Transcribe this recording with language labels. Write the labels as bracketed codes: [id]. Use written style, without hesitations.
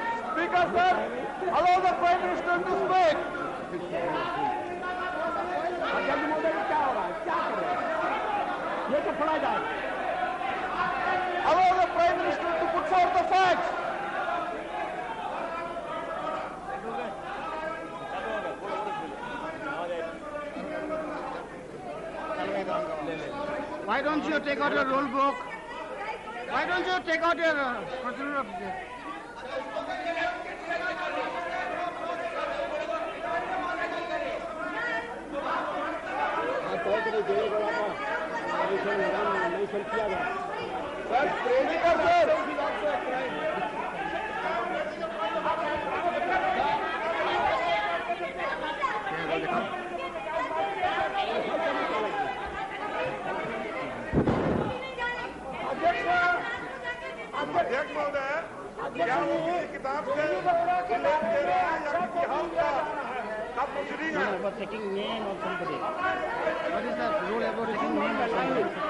[en] Speaker, sir, allow the Prime Minister to speak. [hi] अध्यक्ष महोदय क्या हो रहा है, क्या कर रहे हैं? ये तो पढ़ा जाए। [en] Allow the Prime Minister to put forth the facts. Why don't you take out your rule book? Why don't you take out your procedural object? [hi] अध्यक्ष महोदय, क्या वो किसी किताब से उल्लेख दे रहे हैं या किसी हाउस का आप प्रोसीडिंग है? [en] About taking name of somebody. What is the rule about taking name of somebody?